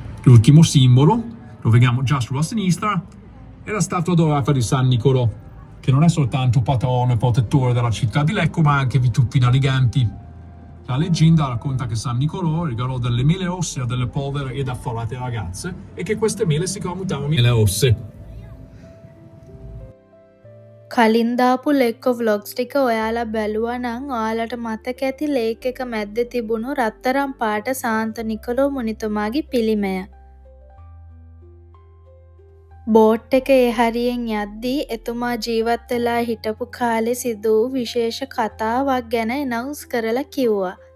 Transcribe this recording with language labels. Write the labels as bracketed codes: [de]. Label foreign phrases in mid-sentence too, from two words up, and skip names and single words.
[it] l'ultimo simbolo, lo vediamo già sulla sinistra, è la statua dorata di San Nicolò, che non è soltanto patrono e protettore della città di Lecco, ma anche di tutti i naviganti. La leggenda racconta che San Nicolò regalò delle mele rosse a delle povere ed affollate ragazze e che queste mele si tramutarono in mele rosse. [si] කලින් දාපු ලෙක්කො ව්ලොග්ස් ටික ඔයාලා බැලුවා නම් ඔයාලට මතක ඇති ලේක් එක මැද්දේ තිබුණු රත්තරන් පාට සාන්ත නිකොලෝ මුනිතුමාගේ පිළිමය. බෝට් එක ඒ හරියෙන් යද්දී එතුමා ජීවත් වෙලා හිටපු කාලේ සිදු වූ විශේෂ කතාවක් ගැන ඇනවුන්ස් කරලා කිව්වා.